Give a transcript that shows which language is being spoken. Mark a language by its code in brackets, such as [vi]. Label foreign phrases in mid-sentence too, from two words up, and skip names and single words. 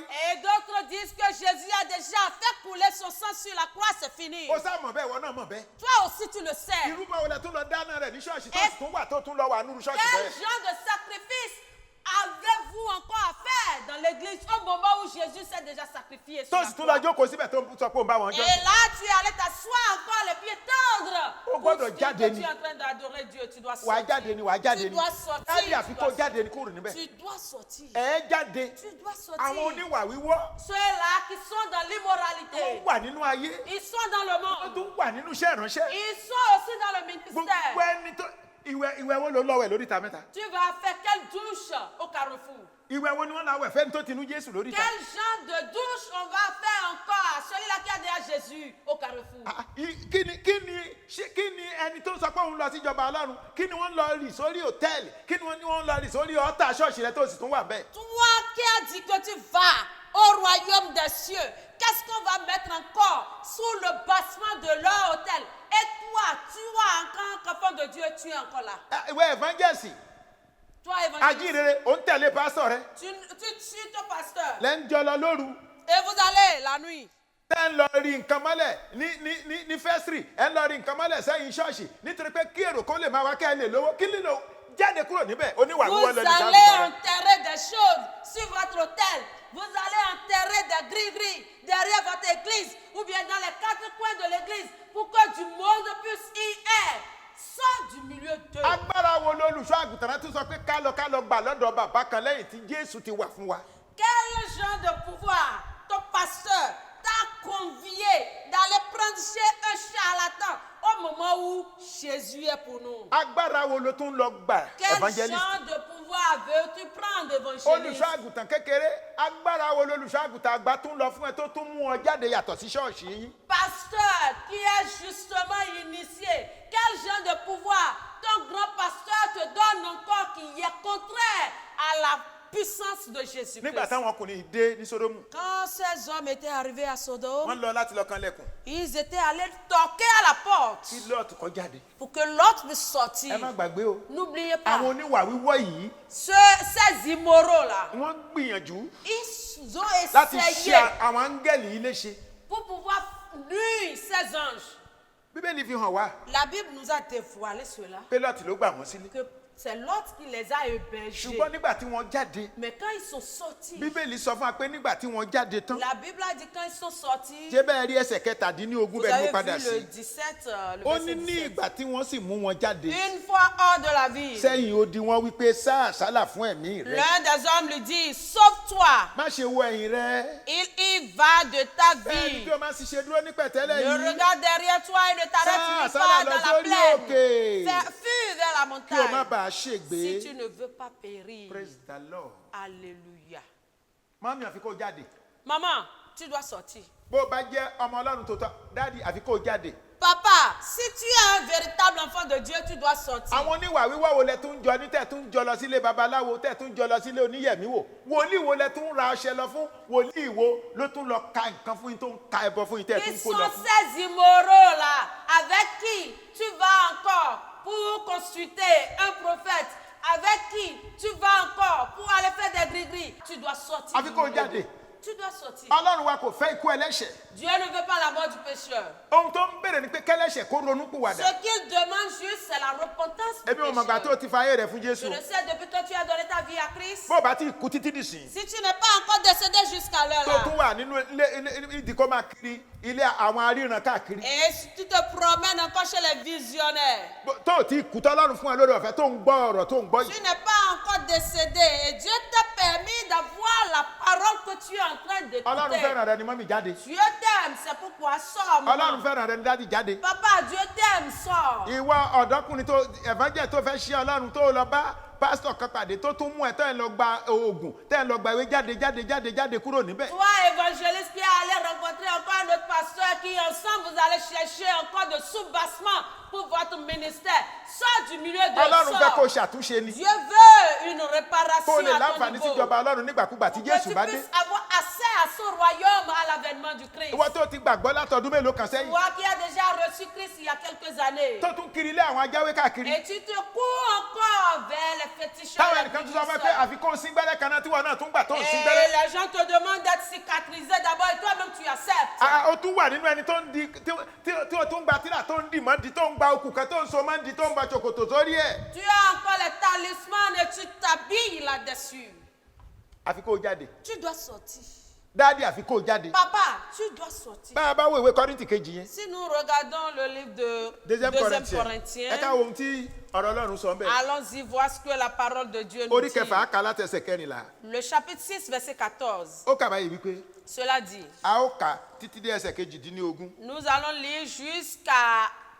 [fr] Et d'autres disent que Jésus a déjà fait couler son sang sur la croix, c'est fini. [yo] Ó sá mọ̀ bẹ́ẹ̀, ìwọ náà mọ̀ bẹ́ẹ̀. [fr] Toi aussi tu le sais. [yo] Ìrúbọ wo lẹ tún lọ dáná rẹ̀ ní ṣọ́ọ̀ṣì tó Ẹ- sì tún wà tó tún lọ wà nínú ṣọ́ọ̀ṣì [fr] Quel [yo] bẹ́ẹ̀. [fr] genre de sacrifice avez-vous encore à faire dans l'église au moment où Jésus s'est déjà sacrifié sur [yo] Tó [fr] la [yo] sì tún lọ [fr] croix? [yo] jókòó síbẹ̀ tó ń sọ pé òun bá wọn jọ. [fr] Et là, tu es allé t'asseoir encore les pieds tendres. [yo] Ó [fr] Pour [yo] gbọ́dọ̀ [fr] dire [yo] jáde [fr] que [yo] ni. [fr] tu es en train d'adorer Dieu, tu dois [yo] Wà á [fr] sortir. [yo] jáde ni, wà á jáde [fr] Tu [yo] ni. [fr] dois sortir. [yo] Dáàbì àfi [fr] Tu [yo] kó [fr] dois [yo] jáde ni kúrò níbẹ̀. [fr] Tu dois sortir. [yo] Ẹ jáde. [fr] Tu dois sortir. [yo] Àwọn oníwà wíwọ́ [fr] Ceux-là qui sont dans [yo] wọ́n [fr] l'immoralité, [yo] wà nínú ayé. [fr] ils sont dans le [yo] Wọ́n [fr] monde. [yo] tún wà nínú iṣẹ́ ìránṣẹ́. [fr] Ils sont aussi dans le [yo] Gbogbo [fr] ministère. [yo] ẹni tó ìwẹ̀ wo ló lọ́wẹ̀ lórí ìta mẹ́ta? [fr] Tu vas faire quelle douche au carrefour? [yo] Ìwẹ̀ wo ni wọ́n láwẹ̀ fẹ́ni tó ti nú Jésù lórí ìta? [fr] Quel genre de douche on va faire encore à celui-là qui a déjà Jésus au carrefour? [yo] Kí ni ẹni tó sọ pé òun lọ sí ìjọba Ọlọ́run? Kí ni wọ́n lọ rì sórí hòtẹ́ẹ̀lì? Kí ni wọ́n lọ rì sórí ọ̀tá ṣọ́ọ̀ṣì rẹ tó sì tún wà bẹ́ẹ̀? [fr] Toi qui as dit que tu vas au royaume des cieux, qu'est-ce qu'on va mettre encore sous le bassement de leur hôtel? Et toi, tu es encore enfant de Dieu, tu es encore là. [yo] Ìwé evangelist, [fr] Toi, évangéliste, [yo] ajínrere, ò ń tẹ̀lé pásítọ̀ rẹ. [fr] tu suis ton pasteur. [yo] Lẹ́ ń jọ lọ lóru. [fr] Et vous allez la nuit. [yo] Ẹ ń lọ rí nǹkan mọ́lẹ̀ ní fẹ́sìrì. Ẹ ń lọ rí nǹkan mọ́lẹ̀ sẹ́yìn ṣọ́ọ̀ṣì. Nítorí pé kí èrò kó lè máa wá kẹ́ ẹ lè lówó. Kí lílo jáde kúrò níbẹ̀? Oníwà [fr] Vous [yo] wíwọ́ lọ ní [fr] allez [yo] sábìsọ̀ rẹ. [fr] enterrer des choses sur votre hôtel. Vous allez enterrer des gris-gris derrière votre église ou bien dans les quatre coins de l'église pour que du monde puisse y être. Sors du milieu d'eux. [yo] Agbára wo lolùṣọ́ àgùntàn tún sọ pé ká lọ gbà lọ́dọ̀ bàbá kan lẹ́yìn tí Jésù ti wà fún wa? [fr] Quel genre de pouvoir ton pasteur t'a convié d'aller prendre chez un charlatan au moment où Jésus est pour nous? [yo] Agbára wo ló tún lọ gbà [fr] Quel [yo] evangelist? [fr] genre de pouvoir veux-tu prendre, évangéliste? [yo] Olùṣọ́ àgùntàn kékeré, agbára wo lolùṣọ́ àgùntàn àgbà tún lọ fún ẹ tó tún mú ọ jáde yàtọ̀ sí ṣọ́ọ̀ṣì yín? [fr] Pasteur qui est justement initié, quel genre de pouvoir ton grand pasteur te donne encore qui est contraire à la puissance de [yo] nígbà [fr] Jésus-Christ. [yo] táwọn ọkùnrin dé ní Sódómù [fr] Quand ces hommes étaient arrivés à Sodome, [yo] wọ́n lọ láti lọ kanlẹ̀kùn [fr] ils étaient allés toquer à la porte [yo] kí Lọ́ọ̀tù kó jáde. [fr] pour que l'autre puisse sortir. [yo] ẹ má gbàgbé o [fr] N'oubliez pas, [yo] àwọn oníwà wíwọ́ yìí [fr] ces immoraux-là, [yo] wọ́n gbìyànjú [fr] ils ont [yo] láti [fr] essayé [yo] ṣe àwọn áńgẹ́lì yìí léṣe. [fr] pour pouvoir nuire ces anges. [yo] Bíbélì fi hàn wá [fr] La Bible nous a dévoilé cela, [yo] pé Lọ́ọ̀tù ló gbà wọ́n sílé. [fr] que c'est l'autre qui les a hébergés. [yo] ṣùgbọ́n nígbà tí wọ́n jáde [fr] Mais quand ils sont sortis, [yo] Bíbélì sọ fún wa pé nígbà tí wọ́n jáde tán [fr] la Bible a dit quand ils sont sortis, [yo] ṣé bẹ́ẹ̀ rí ẹsẹ̀ kẹtàdínlógún [fr] vous [yo] bẹ́ẹ̀ ni mo [fr] avez [yo] padà [fr] vu le [yo] sí. [fr] 17, le [yo] ó [fr] verset [yo] ní ní [fr] 17. [yo] ìgbà tí wọ́n sì mú wọn jáde [fr] Une fois hors de la ville, [yo] sẹ́yìn odi wọn wípé sá àsálà fún ẹ̀mí rẹ [fr] l'un des hommes lui dit, sauve-toi, [yo] má ṣe wo ẹ̀yìn rẹ. [fr] il y va de ta [yo] bẹ́ẹ̀ni [fr] vie. [yo] tí o máa ṣiṣẹ́ dúró ní pẹ̀tẹ́lẹ̀ [fr] Ne [yo] yìí [fr] regarde derrière toi et ne t'arrête Ça, nulle ça, part là, dans la [yo] sórí [fr] plaine. [yo] òkè. [fr] Fuis vers la [yo] kí o má [fr] montagne. [yo] bàa [fr] Si [yo] ṣègbé. [fr] tu ne veux pas périr. [en] Praise the Lord. [fr] Alléluia. [yo] mọ́mí àfi kó jáde [fr] Maman, tu dois sortir. [yo] bó o bá jẹ́ ọmọ ọlọ́run tó tọ́ dáàdi àfi kó jáde. [fr] Papa, si tu es un véritable enfant de Dieu, tu dois sortir. [yo] àwọn oníwà wíwọ́ wo lẹ tún jọ ní tẹ̀ tún jọ lọ sílé babaláwo tẹ̀ tún jọ lọ sílé oníyẹ̀mí wò wòlíì wo lẹ tún ra ọṣẹ lọ fún wòlíì wo ló tún lọ ka nǹkan fún yín tó ń ka ẹbọ fún yín tẹ̀ [fr] Qui [yo] tún kó [fr] sont [yo] lọ fún. [fr] ces immoraux-là avec qui tu vas encore pour consulter un prophète, avec qui tu vas encore pour aller faire des gris-gris? Tu dois sortir. [yo] àfi kó jáde. [fr] Tu dois sortir. [yo] ọlọ́run wa kò fẹ́ ikú ẹlẹ́ṣẹ̀ [fr] Dieu ne veut pas la mort du pécheur. [yo] ohun tó ń béèrè ni pé kẹ́lẹ́ṣẹ̀ kó ronú pìwàdà. [fr] Ce qu'il demande juste, c'est la repentance du [yo] ebi ò mọ̀gbà tó [fr] pécheur. [yo] ti fa ayé rẹ̀ fún [fr] Je [yo] Jésù [fr] le sais depuis que tu as donné ta vie à Christ. [yo] bó o bá ti kú títí dìsìn [fr] Si tu n'es pas encore décédé jusqu'à l'heure [yo] tó tún [fr] là, [yo] wà nínú ilé ìdíkọ́ máa kiri ilé àwọn aríran káàkiri [fr] et si tu te promènes encore chez les visionnaires, [yo] tó o ti kú tọ́lọ́run fún ẹ lórí ọ̀fẹ́ tó ń gbọ́ ọ̀rọ̀ tó ń gbọ́ [fr] tu [yo] yìí. [fr] n'es pas encore décédé et Dieu t'a permis d'avoir la parole que tu es en train [yo] ọlọ́run [fr] d'écouter. [yo] fẹ́ràn rẹ ni mọ́mí jáde [fr] Dieu t'aime, c'est pourquoi sors. [yo] ọlọ́run [fr] Maman. [yo] fẹ́ràn rẹ ni dádì jáde. [fr] Papa, Dieu t'aime, sors. [yo] ìwọ ọ̀dọ́kùnrin tó ẹ̀fọ́jẹ̀ tó fẹ́ ṣe ọlọ́run tó lọ bá pásítọ̀ kan pàdé tó tún mú ẹ tẹ́ ẹ lọ gba oògùn tẹ́ ẹ lọ gba ìwé jáde kúrò níbẹ̀. [fr] Toi, évangéliste qui est allé rencontrer encore un autre pasteur qui ensemble vous allez chercher encore de soubassement pour votre ministère. Sors du milieu de [yo] ọlọ́run fẹ́ kó [fr] sors. [yo] ṣàtúnṣe ni [fr] Dieu veut une [yo] kó [fr] réparation [yo] lè [fr] à ton [yo] láǹfààní [fr] niveau. [yo] síjọba ọlọ́run nígbàkúgbà tí [fr] Que [yo] Jésù [fr] tu [yo] bá dé. [fr] puisses avoir accès à son royaume à l'avènement du Christ. [yo] ìwọ tó ti gbàgbọ́ látọdún mélòó kan sẹ́yìn [fr] Toi qui as déjà reçu Christ il y a quelques années. [yo] tó tún kiri ilé àwọn ajáwé káàkiri. [fr] Et tu te cours encore vers les féticheurs. [yo] táwọn [fr] les [yo] ẹnìkan tún sọ fún ẹ pé [fr] bougistes. [yo] àfikún síngbẹ́rẹ́ kan náà tí wọn náà tún gbà tó ń [fr] Et [yo] síngbẹ́rẹ́. [fr] les gens te demandent d'être cicatrisé d'abord et toi-même tu acceptes. [yo] ó tún wà nínú ẹni tó ń di tí ó tún gba tíra tó ń dì mọ́ di tó ń gba okùn kan tó ń so mọ́ di tó ń gba ṣòkòtò sórí ẹ̀. [fr] Tu as encore les talismans et tu t'habilles là-dessus. [yo] àfi kó o jáde [fr] Tu dois sortir. [yo] dáàdi àfi kó o jáde. [fr] Papa, tu dois sortir. [yo] bá a bá wo ìwé Kọ́ríńtì kejì yẹn [fr] Si nous regardons le livre de deuxième Corinthiens Corinthiens, [yo] ẹ ká wo ohun tí ọ̀rọ̀ Ọlọ́run sọ bẹ́ẹ̀. [fr] allons-y voir ce que la parole de Dieu nous [yo] orí [fr] dit. [yo] kẹfà kà látẹsẹ̀ kẹrìnlá [fr] Le chapitre 6, verset 14. [yo] ó kà báyìí wípé [fr] Cela dit, [yo] a ó kà títí dé ẹsẹ̀ kejìdínlógún [fr] nous allons lire jusqu'à